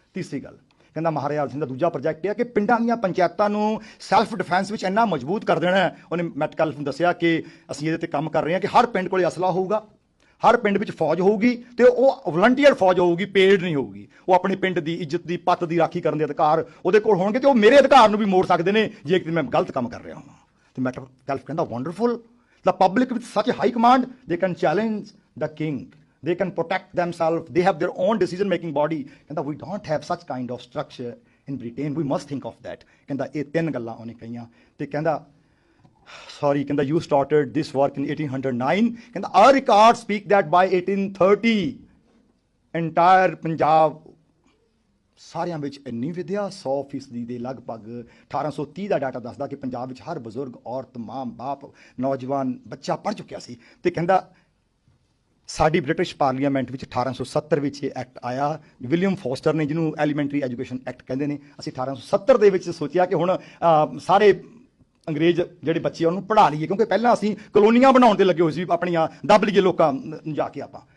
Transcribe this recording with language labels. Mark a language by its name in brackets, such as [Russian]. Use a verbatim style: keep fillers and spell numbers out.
[Punjabi] ਤੀਸਰੀ ਗੱਲ ਕਹਿੰਦਾ ਮਹਾਰਾਜਾ ਸਿੰਘ ਦਾ ਦੂਜਾ ਪ੍ਰੋਜੈਕਟ ਇਹ ਹੈ ਕਿ ਪਿੰਡਾਂ ਦੀਆਂ ਪੰਚਾਇਤਾਂ ਨੂੰ ਸੈਲਫ ਡਿਫੈਂਸ ਵਿੱਚ ਇੰਨਾ ਮਜ਼ਬੂਤ ਕਰ ਦੇਣਾ ਹੈ। ਉਹਨੇ ਮੈਟਕਲਫ ਨੂੰ ਦੱਸਿਆ ਕਿ ਅਸੀਂ ਇਹਦੇ ਤੇ ਕੰਮ ਕਰ ਰਹੇ ਹਾਂ ਕਿ ਹਰ ਪਿੰਡ ਕੋਲ ਅਸਲਾ ਹੋਊਗਾ, ਹਰ ਪਿੰਡ ਵਿੱਚ ਫੌਜ ਹੋਊਗੀ, ਤੇ ਉਹ ਵਲੰਟੀਅਰ ਫੌਜ ਹੋਊਗੀ, ਪੇਡ ਨਹੀਂ ਹੋਊਗੀ। ਉਹ ਆਪਣੇ ਪਿੰਡ ਦੀ ਇੱਜ਼ਤ ਦੀ, ਪੱਤ ਦੀ ਰਾਖੀ ਕਰਨ ਦੇ ਅਧਿਕਾਰ ਉਹਦੇ ਕੋਲ ਹੋਣਗੇ, ਤੇ ਉਹ ਮੇਰੇ ਅਧਿਕਾਰ ਨੂੰ ਵੀ ਮੋੜ ਸਕਦੇ ਨੇ ਜੇ ਕਿ ਮੈਂ ਗਲਤ ਕੰਮ ਕਰ ਰਿਹਾ ਹਾਂ। ਤੇ ਮੈਟਕਲਫ ਕਹਿੰਦਾ [English] Wonderful, the public with such high command they can challenge the king, they can protect themselves, they have their own decision making body, and that we don't have such kind of structure in Britain, we must think of that. [Punjabi] Kenda eh tin galla ohne kahiyan te kenda sorry kenda [English] you started this work in eighteen oh nine, [Punjabi] kenda [English] our records speak that by eighteen thirty entire Punjab [Punjabi] ਸਾਰਿਆਂ ਵਿੱਚ ਇੰਨੀ ਵਿਦਿਆ ਸੌ ਫੀਸਦੀ ਦੇ ਲਗਭਗ। ਅਠਾਰਾਂ ਸੌ ਤੀਹ ਦਾ ਡਾਟਾ ਦੱਸਦਾ ਕਿ ਪੰਜਾਬ ਵਿੱਚ ਹਰ ਬਜ਼ੁਰਗ, ਔਰਤ, ਮਾਂ, ਬਾਪ, ਨੌਜਵਾਨ, ਬੱਚਾ ਪੜ੍ਹ ਚੁੱਕਿਆ ਸੀ। ਤੇ ਕਹਿੰਦਾ ਸਾਡੀ ਬ੍ਰਿਟਿਸ਼ ਪਾਰਲੀਮੈਂਟ ਵਿੱਚ ਅਠਾਰਾਂ ਸੌ ਸੱਤਰ ਵਿੱਚ ਇਹ ਐਕਟ ਆਇਆ, ਵਿਲੀਅਮ ਫੋਸਟਰ ਨੇ, ਜਿਹਨੂੰ ਐਲੀਮੈਂਟਰੀ ਐਜੂਕੇਸ਼ਨ ਐਕਟ ਕਹਿੰਦੇ ਨੇ। ਅਸੀਂ ਅਠਾਰਾਂ ਸੌ ਸੱਤਰ ਦੇ ਵਿੱਚ ਸੋਚਿਆ ਕਿ ਹੁਣ ਅ, ਸਾਰੇ ਅੰਗਰੇਜ਼ ਜਿਹੜੇ ਬੱਚੇ ਉਹਨੂੰ ਪੜ੍ਹਾ ਲਈਏ, ਕਿਉਂਕਿ ਪਹਿਲਾਂ ਅਸੀਂ ਕਲੋਨੀਆਂ ਬਣਾਉਣ ਤੇ ਲੱਗੇ ਹੋਏ ਸੀ, ਆਪਣੀਆਂ ਦੱਬ ਲਈਏ ਲੋਕਾਂ ਨੂੰ ਜਾ ਕੇ ਆਪਾਂ।